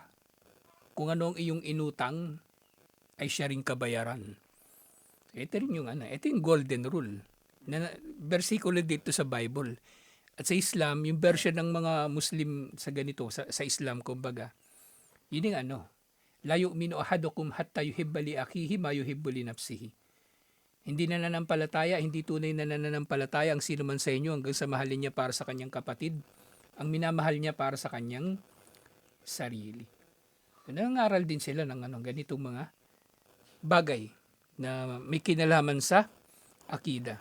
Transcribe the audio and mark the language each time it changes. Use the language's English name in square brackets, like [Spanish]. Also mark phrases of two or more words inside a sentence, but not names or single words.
[Filipino] Kung ano ang iyong inutang, ay siya ring kabayaran. Ito rin ito yung [English] golden rule. [Filipino] Na bersikulo dito sa Bible. At sa Islam, yung version ng mga Muslim sa ganito, sa Islam, kumbaga, yun yung [Arabic] لا يؤمن أحدكم حتى يحب لأخيه ما يحب لنفسه. [Filipino] Hindi nananampalataya, hindi tunay na nananampalataya ang sino man sa inyo hanggang sa mahalin niya para sa kanyang kapatid, ang minamahal niya para sa kanyang sarili. Nangangaral din sila ng ganitong mga bagay na may kinalaman sa akida.